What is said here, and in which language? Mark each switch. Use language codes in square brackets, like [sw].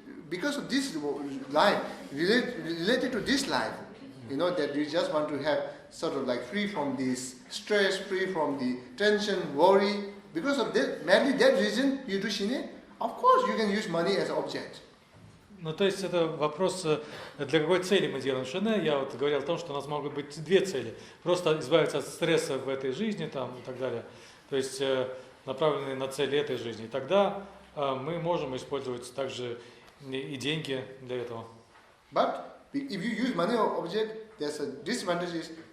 [en] because of this life, related to this life, that you just want to have sort of like free from this stress, free from the tension, worry. Because of that, mainly that reason you do shine. Of course, you can use money as an object. [ru] Ну, то есть это вопрос, для какой цели мы делаем шине. Я вот говорил о том, что у нас могут быть две цели. Просто избавиться от стресса в этой жизни там, и так далее. То есть направленные на цели этой жизни. И тогда мы можем использовать также и деньги для этого. [en] But if you use money or object, there's a disadvantage.